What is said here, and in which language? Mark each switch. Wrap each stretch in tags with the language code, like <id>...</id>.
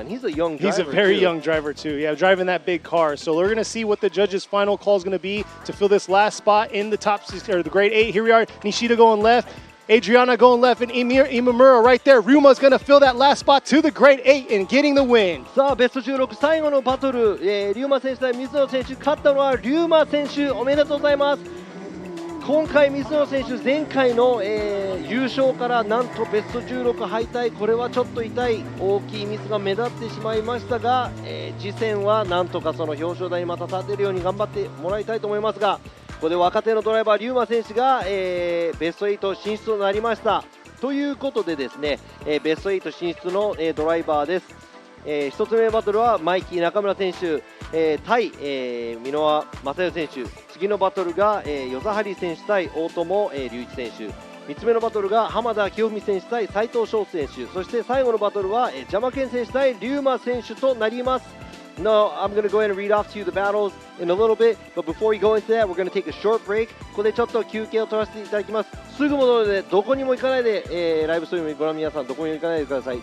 <en>And he's a young driver. He's a very young driver too. Yeah, driving that big car. So we're going to see what the judges' final call is going to be to fill this last spot in the top 6 or the grade 8. Here we are. Nishida going left. Adriana going left, and Imamura right there. Ryuma's going to fill that last spot to the grade 8 and getting the win.</en> <ja>さあベスト16最後のバトル、龍馬選手対水野選手、勝ったのは龍馬選手。おめでとうございます。今回水野選手前回の、優勝からなんとベスト16敗退。これはちょっと痛い大きいミスが目立ってしまいましたが、次戦はなんとかその表彰台にまた立てるように頑張ってもらいたいと思いますが、ここで若手のドライバー龍馬選手が、ベスト8進出となりました。ということでですね、ベスト8進出の、ドライバーです。 1つ目のバトルはマイキー中村選手、対、箕輪正代選手。次のバトルが、与座張選手対大友、隆一選手。 3つ目のバトルが浜田清文選手対斉藤翔選手。そして最後のバトルは、邪魔健選手対龍馬選手となります。</ja> <en>No, I'm going to go ahead and read off to you the battles in a little bit, but before we go into that, we're going to take a short break.</en> <ja>ここでちょっと休憩を取らせていただきます。すぐ戻るので、どこにも行かないで、ライブストリームにご覧の皆さん、どこにも行かないでください。</ja>